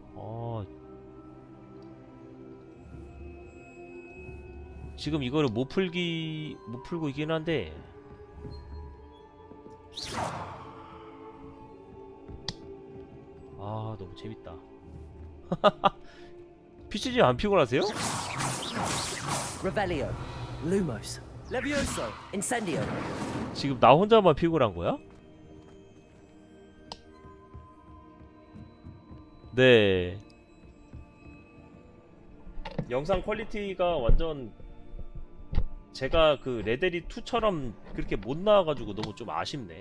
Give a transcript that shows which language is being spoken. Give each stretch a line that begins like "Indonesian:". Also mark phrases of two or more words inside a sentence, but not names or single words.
Korean: 지금 이거를 못 풀고 있긴 한데 아 너무 재밌다. PCG 안 피곤하세요?
Latin: Revelio. Lumos. Levioso. Incendio.
Korean: 지금 나 혼자만 피곤한 거야? 네. 영상 퀄리티가 완전 제가 그 레데리 2처럼 그렇게 못 나와가지고 너무 좀 아쉽네.